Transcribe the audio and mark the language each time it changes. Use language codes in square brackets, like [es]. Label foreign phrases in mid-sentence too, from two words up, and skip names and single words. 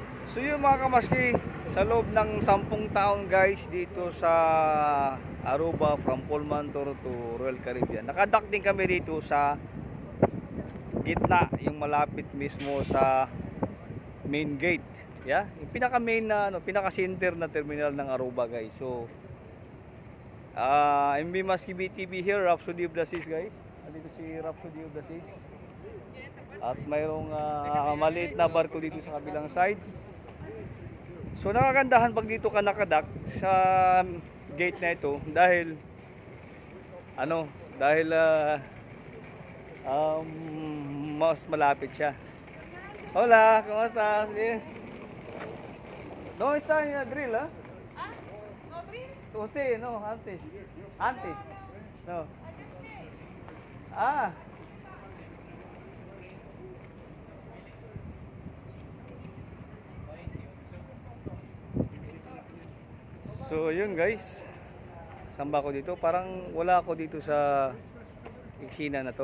[tl] So yun mga kamaski, sa loob ng 10 taon guys dito sa Aruba, [en] from Pullman to Royal Caribbean, [tl] nakadock din kami dito sa gitna, yung malapit mismo sa [en] main gate. [tl] Yeah, yung pinaka main na pinaka center na terminal ng Aruba guys. So MB Maski BTV here, Rhapsody of the Seas guys. Dito si Rhapsody of the Seas. At mayroong maliit na barko dito sa kabilang side. So nakagandahan pag dito ka nakadak sa gate na ito dahil mas malapit siya. [es] Hola, ¿cómo estás? Bien. ¿Dónde está en el drill, ah? ¿No drill? Usted, no, antes. Antes. No. Ah. [tl] So yun guys, saan ba ako dito? Parang wala ako dito sa eksena na to.